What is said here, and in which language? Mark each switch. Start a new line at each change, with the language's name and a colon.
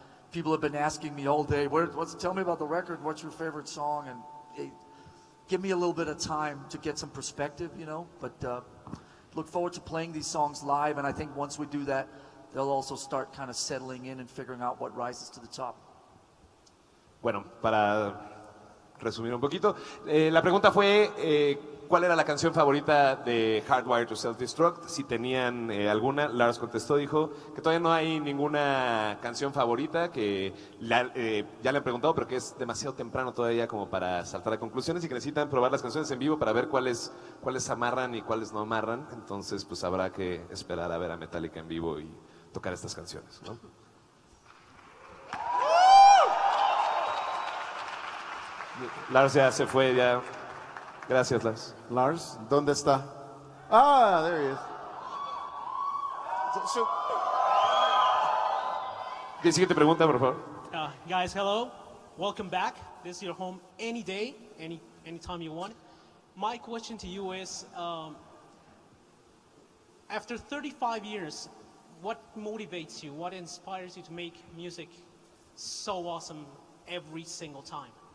English: People have been asking me all day, tell me about the record, what's your favorite song? And hey, give me a little bit of time to get some perspective, you know, but look forward to playing these songs live. And I think once we do that, they'll also start kind of settling in and figuring out what rises to the top.
Spanish: Bueno, para resumir un poquito, la pregunta fue ¿cuál era la canción favorita de Hardwire to Self-Destruct? Si tenían alguna. Lars contestó, dijo que todavía no hay ninguna canción favorita, que ya le han preguntado, pero que es demasiado temprano todavía como para saltar a conclusiones y que necesitan probar las canciones en vivo para ver cuáles amarran y cuáles no amarran. Entonces pues habrá que esperar a ver a Metallica en vivo y tocar estas canciones, ¿no? Lars ya se fue, ya. Gracias, Lars. Lars, ¿dónde está? Ah,
English: there he is.
Spanish: Siguiente pregunta, por favor.
English: Guys, hello. Welcome back. This is your home any day, anytime you want. My question to you is, after 35 years, what motivates you? What inspires you to make music so awesome every single time?